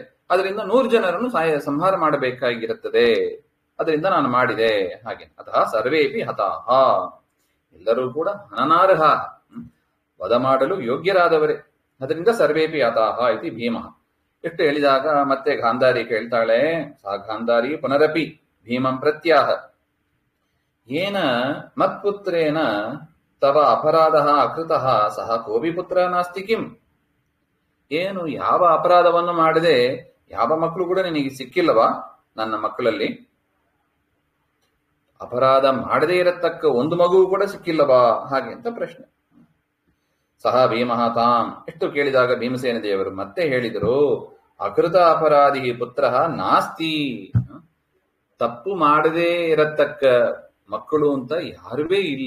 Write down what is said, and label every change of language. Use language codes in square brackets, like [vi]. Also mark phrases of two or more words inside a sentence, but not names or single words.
[kn] ಅದರಿಂದ 100 ಜನರನ್ನು ಸಂಹಾರ ಮಾಡಬೇಕಾಗಿರುತ್ತದೆ. ಅದರಿಂದ ನಾನು ಮಾಡಿದೆ ಹಾಗೆ. [sa] ಅತಃ ಸರ್ವೇಪಿ ಹತಾಹ, [kn] ಎಲ್ಲರೂ ಕೂಡ ಹನನಾರ್ಹ, ವಧ ಮಾಡಲು ಯೋಗ್ಯರಾದವರೇ. [sa] ಅದರಿಂದ ಸರ್ವೇಪಿ ಹತಾಹ ಇತಿ ಭೀಮ. [kn] ಎಷ್ಟು ಹೇಳಿದಾಗ ಮತ್ತೆ ಗಾಂಧಾರಿ ಕೇಳ್ತಾಳೆ, [sa] ಸಾ ಗಾಂಧಾರಿ ಪುನರಪಿ ಭೀಮಂ ಪ್ರತ್ಯಾಹ, ಏನ ಮತ್ಪುತ್ರೇನ ತವ ಅಪರಾಧ ಅಕೃತಃ ಸಹ ಕೋಪಿ ಪುತ್ರ ನಾಸ್ತಿ ಕಿಂ? [kn] ಏನು, ಯಾವ ಅಪರಾಧವನ್ನು ಮಾಡದೆ ಯಾವ ಮಕ್ಕಳು ಕೂಡ ನಿನಗೆ ಸಿಕ್ಕಿಲ್ಲವಾ? ನನ್ನ ಮಕ್ಕಳಲ್ಲಿ ಅಪರಾಧ ಮಾಡದೇ ಇರತಕ್ಕ ಒಂದು ಮಗು ಕೂಡ ಸಿಕ್ಕಿಲ್ಲವಾ ಹಾಗೆ ಅಂತ ಪ್ರಶ್ನೆ. [sa] ಸಹ ಭೀಮಃ ತಾಂ, [kn] ಎಷ್ಟು ಕೇಳಿದಾಗ ಭೀಮಸೇನ ದೇವರು ಮತ್ತೆ ಹೇಳಿದರು, [sa] ಅಕೃತ ಅಪರಾಧಿ ಪುತ್ರ ನಾಸ್ತಿ, [kn] ತಪ್ಪು ಮಾಡದೇ ಇರತಕ್ಕ ಮಕ್ಕಳು ಅಂತ ಯಾರುವೇ ಇಲ್ಲ.